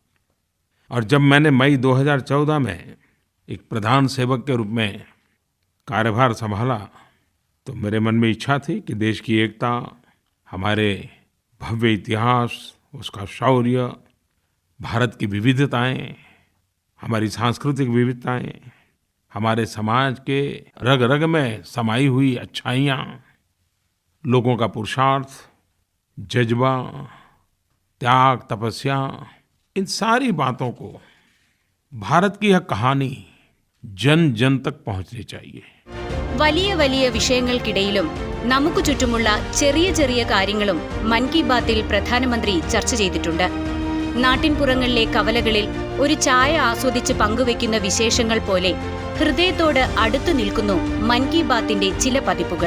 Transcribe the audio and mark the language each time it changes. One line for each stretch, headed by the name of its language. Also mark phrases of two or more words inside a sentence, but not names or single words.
Hindi: और जब मैंने मई 2014 में एक प्रधान सेवक के रूप में कार्यभार संभाला तो मेरे मन में इच्छा थी कि देश की एकता, हमारे भव्य इतिहास, उसका शौर्य, भारत की विविधताएं, हमारी सांस्कृतिक विविधताएं, हमारे समाज के रग रग में समाई हुई अच्छाइयाँ, लोगों का पुरुषार्थ, जज्बा, त्याग, तपस्या, इन सारी बातों को भारत की यह कहानी जन जन तक पहुंचनी चाहिए.
Malayalam: വലിയ വലിയ വിഷയങ്ങൾക്കിടയിലും നമുക്ക് ചുറ്റുമുള്ള ചെറിയ ചെറിയ കാര്യങ്ങളും മൻ കി ബാത്തിൽ പ്രധാനമന്ത്രി ചർച്ച ചെയ്തിട്ടുണ്ട്. നാട്ടിൻപുറങ്ങളിലെ കവലകളിൽ ഒരു ചായ ആസ്വദിച്ച് പങ്കുവെക്കുന്ന വിശേഷങ്ങൾ പോലെ ഹൃദയത്തോട് അടുത്തു നിൽക്കുന്നു മൻ കി ബാത്തിന്റെ ചില പതിപ്പുകൾ.